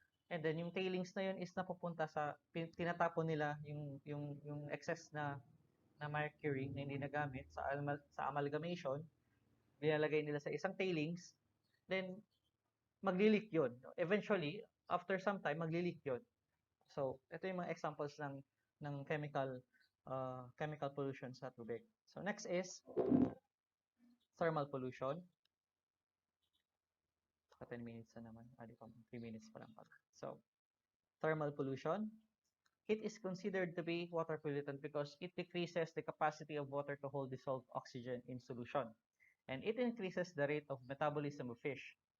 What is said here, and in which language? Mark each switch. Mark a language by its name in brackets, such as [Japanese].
[Filipino] And then yung tailings na yun is napupunta tinatapon nila yung excess na mercury na hindi nagamit sa amalgamation, nilalagay nila sa isang tailings, then magli-leak yun. Eventually, after some time, magli-leak yun. So, ito yung mga examples ng chemical pollution sa tubig. [English] So, next is thermal pollution. [Filipino] 10 minutes na naman. Di pa, 3 minutes pa lang pala. [English] So, thermal pollution. Heat is considered to be water pollutant because it decreases the capacity of water to hold dissolved oxygen in solution, and it increases the rate of metabolism of fish.